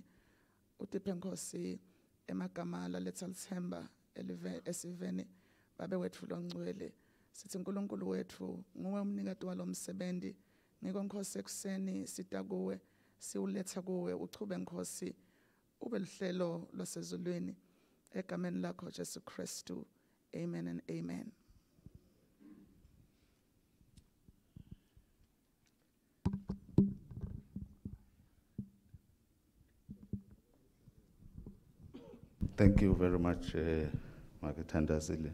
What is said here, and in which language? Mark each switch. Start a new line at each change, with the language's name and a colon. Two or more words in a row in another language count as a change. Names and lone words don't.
Swati: Utiphe Nkosi emagama laletha lithemba esiveni. Babe wethu longcwele sithi uNkulunkulu wethu nguwe umnikati walo msebenzi. Ngiko Nkosi ekuseni sita kuwe siuletha kuwe uchube Nkosi ube luhlelo lwasezulwini egameni lakho Jesu Kristu.
English: Amen and amen. Thank you very much, Margaret Zille.